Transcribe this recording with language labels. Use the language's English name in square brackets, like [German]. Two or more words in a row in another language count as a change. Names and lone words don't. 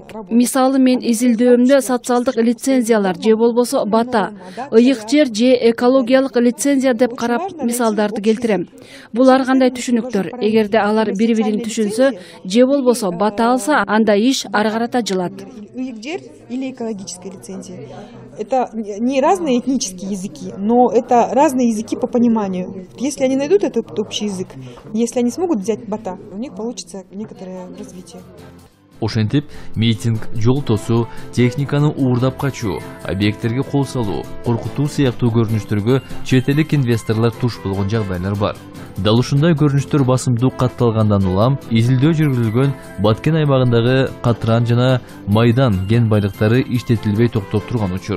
[Kyrgyz] Мисалы мен изилдөөмдө социалдык лицензиялар же болбосо бата, ыйык жер же экологиялык лицензия деп карап мисалдарды келтирем. Бул ар кандай түшүнүктөр. Эгерде алар бири-бирин түшүнсө же болбосо бата алса, анда иш ары карата жылат. Ыйык жер [Russian] или экологическая лицензия. Это не разные этнические языки, но это разные языки по пониманию. Если они найдут этот общий язык, если они смогут взять бата, у них получится некоторое развитие. [Kyrgyz] Ошентип, митинг, жол тосуу, техниканы уурдап качуу, объекттерге кол салуу, коркутуу сыяктуу көрүнүштөргө чет элдик инвесторлор туш болгон жагдайлар бар. Дал ушундай көрүнүштөр басымдуу катталгандан улам, изилдөө жүргүзүлгөн Баткен аймагындагы катран жана майдан ген байлыктары иштетилбей токтоп турган учур.